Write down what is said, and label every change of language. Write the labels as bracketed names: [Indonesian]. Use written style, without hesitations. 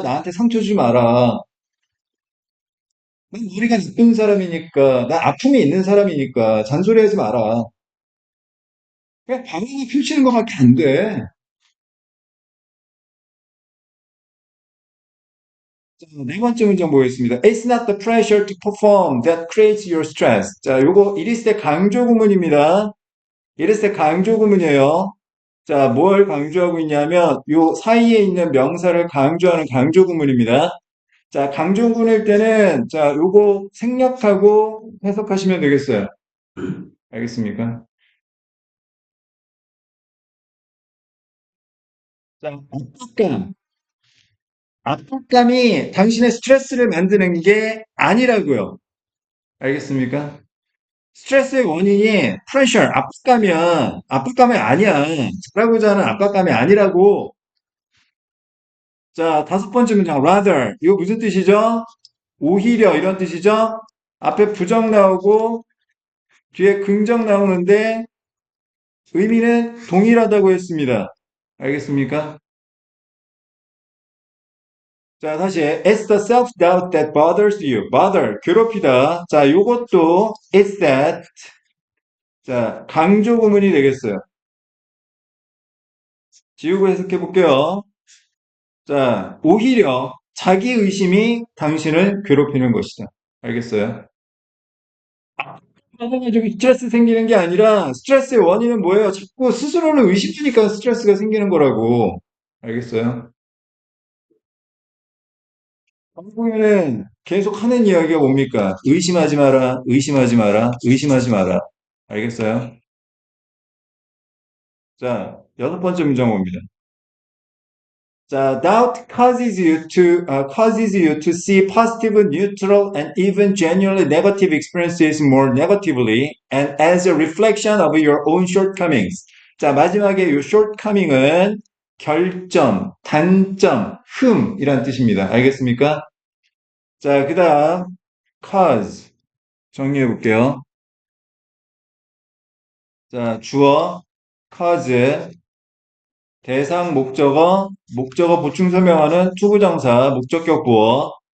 [Korean] 나한테 상처 주지 마라. 난 머리가 나쁜 사람이니까, 나 아픔이 있는 사람이니까 잔소리하지 마라. 그냥 방어가 펼치는 것밖에 안 돼. 자, 네 번째 문장 보겠습니다. [English] It's not the pressure to perform that creates your stress. [Korean] 자, 요거 이랬을 때 강조 구문입니다. 이랬을 때 강조 구문이에요. 자, 뭘 강조하고 있냐면 요 사이에 있는 명사를 강조하는 강조 구문입니다. 자, 강조 구문일 때는 자, 요거 생략하고 해석하시면 되겠어요. 알겠습니까? 자, 압박감. 압박감이 당신의 스트레스를 만드는 게 아니라고요. 알겠습니까? 스트레스의 원인이 프레셔, 압박감이야. 압박감이 아니야. 잘하고자 하는 압박감이 아니라고. 자, 다섯 번째 문장, rather. 이거 무슨 뜻이죠? 오히려 이런 뜻이죠? 앞에 부정 나오고 뒤에 긍정 나오는데 의미는 동일하다고 했습니다. 알겠습니까? [English] 자, 다시 it's the self-doubt that bothers you. [Korean] bother, 괴롭히다. 자, 요것도 it's that. 자, 강조 구문이 되겠어요. 지우고 해석해 볼게요. 자, 오히려 자기 의심이 당신을 괴롭히는 것이다. 알겠어요? 가지고 스트레스 생기는 게 아니라 스트레스의 원인은 뭐예요? 자꾸 스스로를 의심하니까 스트레스가 생기는 거라고. 알겠어요? 한국에는 계속 하는 이야기가 뭡니까? 의심하지 마라, 의심하지 마라, 의심하지 마라. 알겠어요? 자, 여섯 번째 문장 봅니다. [English] 자, doubt causes you to see positive, neutral, and even genuinely negative experiences more negatively, and as a reflection of your own shortcomings. [Korean] 자, 마지막에 이 shortcoming은 결점, 단점, 흠이란 뜻입니다. 알겠습니까? 자, 그다음 cause 정리해 볼게요. 자, 주어 cause 대상, 목적어, 목적어 보충 설명하는 투부정사, 목적격 보어.